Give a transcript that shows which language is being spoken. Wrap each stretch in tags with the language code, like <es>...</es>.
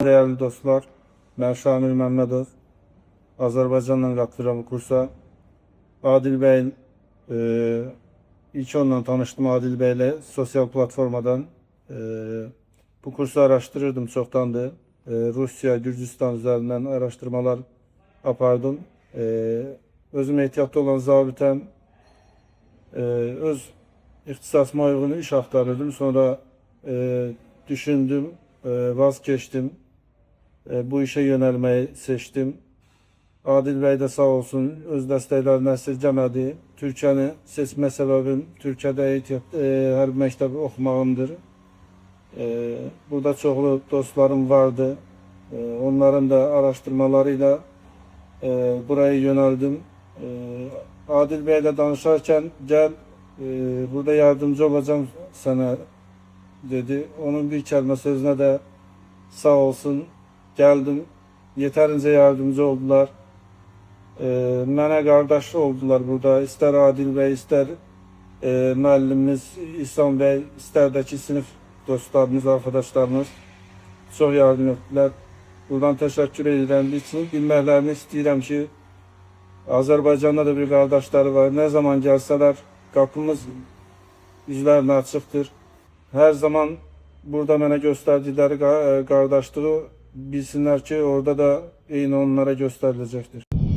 <tr>Değerli dostlar, ben Şamil Məmmədov.</tr> <az>Azərbaycanla qatıram kursa.</az> <tr>Adil Bey'in ilk onunla tanıştım. Adil Bey'le sosyal platformadan bu kursu araştırırdım çoktandı. Rusya, Gürcistan üzerinden araştırmalar yapardım.</tr> <az>Özüm ehtiyatlı olan zabitem öz ihtisasıma</az> <tr>uygun iş aktarırdım. Sonra düşündüm, vazgeçtim. Bu işe yönelmeyi seçtim.</tr> <az>Adil Bey de sağ olsun öz dəstəklərini əsirgəmədi. Türkiyəni seçmə səbəbim Türkiyədə hərbi məktəbi oxumağımdır. Burada çoxlu dostlarım vardı.</az> <tr>Onların da araştırmalarıyla buraya yöneldim. Adil Bey ile danışarken gel burada yardımcı olacağım sana dedi. Onun bir kəlmə sözüne de sağ olsun geldim. Yeterince yardımcı oldular.</tr> <az>Mənə qardaş oldular burada.</az> <tr>İster Adil Bey, ister müəllimimiz İhsan Bey, ister de ki sınıf dostlarımız, arkadaşlarımız çok yardım ettiler.</tr> <az>Buradan teşekkür edirəm. için bilməklərini istəyirəm ki, Azərbaycanda da bir qardaşları var. Ne zaman gəlsələr qapımız üzlərinə açıqdır. Her zaman burada mənə göstərdikləri qardaşlığı bilsinlər ki, orada da eyni onlara göstəriləcəkdir.</az>